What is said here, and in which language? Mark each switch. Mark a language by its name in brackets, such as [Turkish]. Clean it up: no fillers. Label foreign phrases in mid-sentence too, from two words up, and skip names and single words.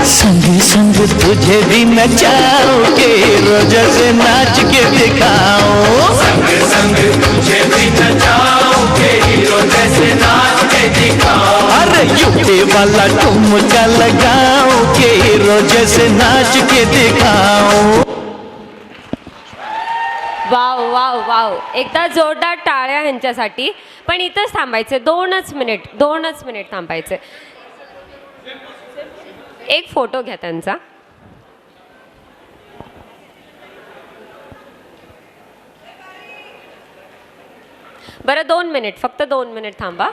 [Hindi] संग संग तुझे भी नचाओ, के हीरो जैसे नाच के दिखाओ, संग संग तुझे भी नचाओ, के हीरो जैसे नाच के दिखाओ। अरे यूपी वाला ठुमका लगाओ, के हीरो जैसे नाच के दिखाओ। [English] wow wow wow, [Marathi] एकदा जोरदार टाळ्या ह्यांच्यासाठी. पण इथंच थांबायचे, 2च मिनिट थांबायचे. एक फोटो घ्या त्यांचा. बरं 2 मिनिट, फक्त 2 मिनिट थांबा.